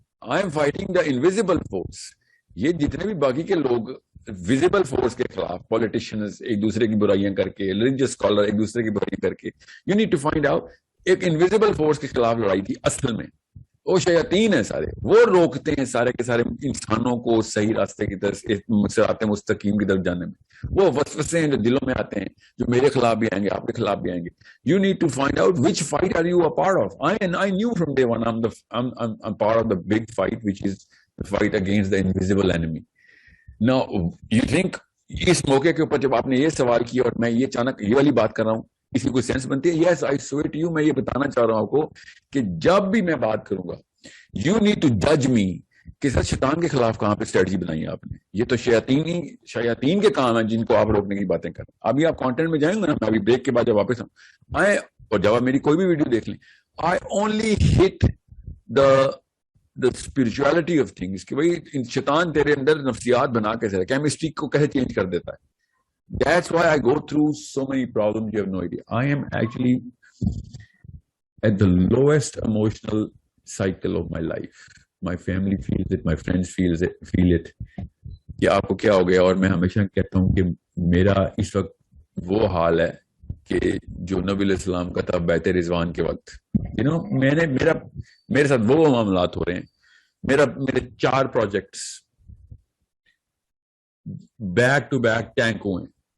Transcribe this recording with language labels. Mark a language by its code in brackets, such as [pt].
[en] I am fighting the invisible force. [ur] یہ جتنے بھی باقی کے لوگ ویزیبل فورس کے خلاف, پولیٹیشینز ایک دوسرے کی برائیاں کر کے, ریلیجیس اسکالر ایک دوسرے کی برائیاں کر کے, [en] you need to find out [ur] ایک انویزیبل فورس کے خلاف لڑائی تھی اصل میں. وہ شیاطین ہیں سارے, وہ روکتے ہیں سارے کے سارے انسانوں کو صحیح راستے کی طرف, صراط مستقیم کی طرف جانے میں. وہ وسوسے ہیں جو دلوں میں آتے ہیں جو میرے خلاف بھی آئیں گے, آپ کے خلاف بھی آئیں گے. [en] You need to find out which fight are you a part of. I knew from day one I'm part of the big fight which is the fight against the invisible enemy. Now you think [ur] اس موقع کے اوپر جب آپ نے یہ سوال کیا اور میں یہ اچانک یہ والی بات کر رہا ہوں, اس کی کوئی سینس بنتی ہے؟ [en] Yes I saw it you. [ur] میں یہ بتانا چاہ رہا ہوں آپ کو کہ جب بھی میں بات کروں گا [en] you need to جج می [ur] کہ سر شیطان کے خلاف کہاں پہ اسٹریٹجی بنائی ہے آپ نے. یہ تو شیاطین کے کام ہیں جن کو آپ روکنے کی باتیں کر رہے ہیں. ابھی آپ کانٹینٹ میں جائیں گے نا, میں ابھی بریک کے بعد جب واپس آئے اور جب آپ میری کوئی بھی ویڈیو دیکھ لیں, [en] I only hit the spirituality of things [ur] کہ بھائی شیطان تیرے اندر نفسیات بنا کیسے, کیمسٹری کو کیسے چینج کر دیتا ہے. [en] That's why I go through so many problems you have no idea. I am actually at the lowest emotional cycle of my life. My family feels it, my friends feel it. [ur] کہ آپ کو کیا ہو گیا, اور میں ہمیشہ کہتا ہوں کہ میرا اس وقت وہ حال ہے کہ جو نبی علیہ السلام کا تھا بیت رضوان کے وقت. میرے ساتھ وہ معاملات ہو رہے ہیں. میرے 4 projects back to back tank ہوئے ہیں.